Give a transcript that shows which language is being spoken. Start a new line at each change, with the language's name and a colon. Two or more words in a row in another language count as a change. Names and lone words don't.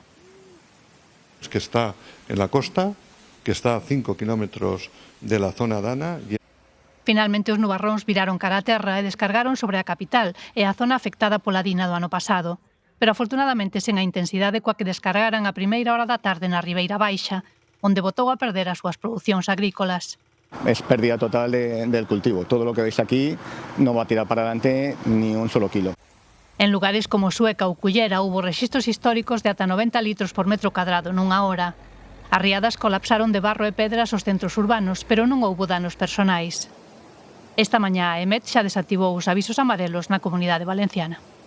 Spanish: Que está en la costa, que está a 5 kilómetros de la zona dana.
Galician: Finalmente, os nubarróns viraron cara a terra e descargaron sobre a capital e a zona afectada pola dina do ano pasado. Pero afortunadamente sen a intensidade coa que descargaran a primeira hora da tarde na Ribeira Baixa, onde botou a perder as súas producións agrícolas.
Spanish: Es pérdida total del cultivo. Todo lo que veis aquí no va a tirar para adelante ni un solo kilo.
Galician: En lugares como Sueca ou Cullera houbo rexistros históricos de ata 90 litros por metro cadrado nunha hora. As riadas colapsaron de barro e pedras os centros urbanos, pero non houbo danos personais. Esta mañá a EMET xa desactivou os avisos amarelos na Comunidade Valenciana.